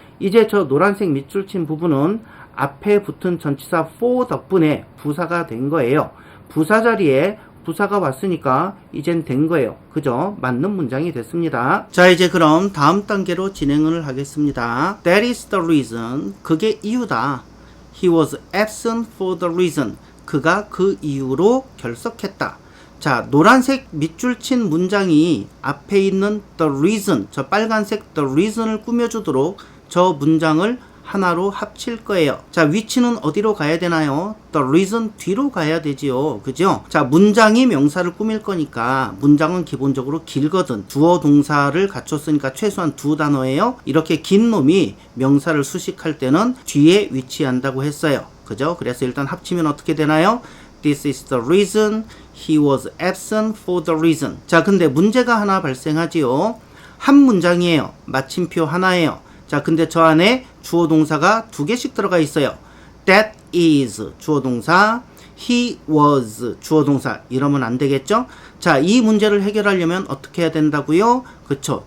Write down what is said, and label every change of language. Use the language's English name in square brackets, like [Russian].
[Korean] 이제 저 노란색 밑줄 친 부분은 앞에 붙은 전치사 for 덕분에 부사가 된 거예요. 부사 자리에 부사가 왔으니까 이젠 된 거예요. 그죠? 맞는 문장이 됐습니다. 자, 이제 그럼 다음 단계로 진행을 하겠습니다. [English] That is the reason. [Korean] 그게 이유다. [English] He was absent for the reason. [Korean] 그가 그 이유로 결석했다. 자, 노란색 밑줄 친 문장이 앞에 있는 the reason, 저 빨간색 the reason을 꾸며주도록 저 문장을 하나로 합칠 거예요. 자, 위치는 어디로 가야 되나요? The reason 뒤로 가야 되지요. 그죠? 자, 문장이 명사를 꾸밀 거니까 문장은 기본적으로 길거든. 주어 동사를 갖췄으니까 최소한 두 단어예요. 이렇게 긴 놈이 명사를 수식할 때는 뒤에 위치한다고 했어요. 그죠? 그래서 일단 합치면 어떻게 되나요? [English] This is the reason he was absent for the reason. [Korean] 자, 근데 문제가 하나 발생하지요. 한 문장이에요. 마침표 하나예요. 자, 근데 저 안에 주어 동사가 두 개씩 들어가 있어요. [English] That is [Korean] 주어 동사, [English] he was [Korean] 주어 동사 이러면 안 되겠죠? 자, 이 문제를 해결하려면 어떻게 해야 된다고요? 그쵸?